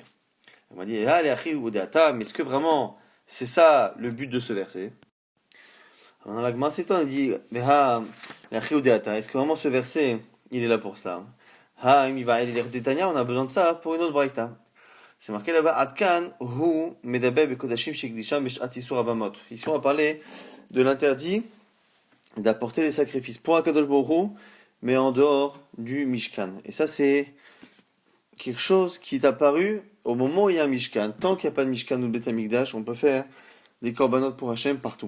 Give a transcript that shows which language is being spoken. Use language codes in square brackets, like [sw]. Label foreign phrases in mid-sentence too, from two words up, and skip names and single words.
[fr] On m'a dit, ah, mais est-ce que vraiment c'est ça le but de ce verset? Alors, la Gemara s'étonne, il dit, mais est-ce que vraiment ce verset, il est là pour cela? On a besoin de ça pour une autre braïta. C'est marqué là-bas, [he] עד כאן, הוא, מדבר בקדשים שהקדישם בשעת איסור הבמות. [fr] Ici, on va parler de l'interdit d'apporter des sacrifices pour [he] הקדוש ברוך הוא, [fr] mais en dehors du Mishkan. Et ça, c'est quelque chose qui est apparu au moment où il y a un Mishkan. Tant qu'il n'y a pas de Mishkan ou de [he] בית המקדש, [fr] on peut faire des korbanot pour Hachem partout.